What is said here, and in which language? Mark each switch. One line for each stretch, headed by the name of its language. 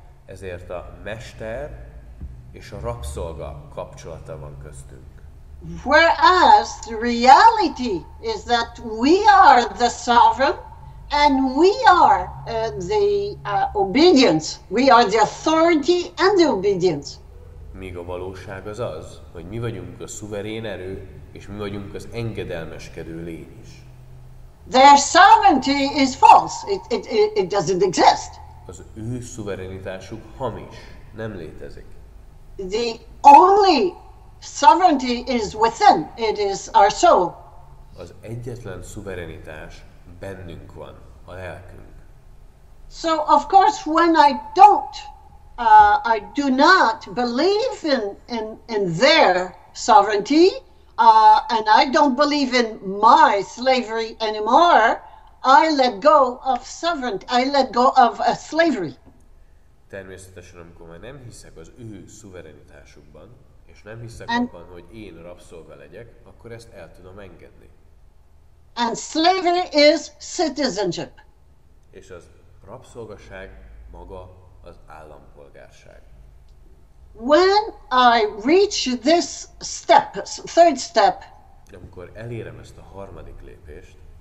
Hungarian: Ezért a mester és a rabszolga kapcsolata van köztünk.
English: Whereas the reality is that we are the sovereign and we are the obedience. We are the authority and the obedience.
Hungarian: Míg a valóság az az, hogy mi vagyunk a szuverén erő, és mi vagyunk az engedelmeskedő lény is.
English: Their sovereignty is false. It doesn't exist.
Hungarian: Az ő szuverenitásuk hamis, nem létezik.
English: The only sovereignty is within. It is our soul.
Hungarian: Az egyetlen szuverenitás bennünk van, a lelkünk.
English: So of course when I do not believe in their sovereignty, and I don't believe in my slavery anymore, I let go of sovereignty. I let go of slavery.
Hungarian: Természetesen, amikor már nem hiszek az ő szuverenitásukban, és nem hiszek abban, hogy én rabszolga legyek, akkor ezt el tudom engedni.
English: And slavery is citizenship.
Hungarian: És az rabszolgaság maga az állampolgárság.
English: When I reach this step, third step,
Hungarian: amikor elérem ezt a harmadik lépést,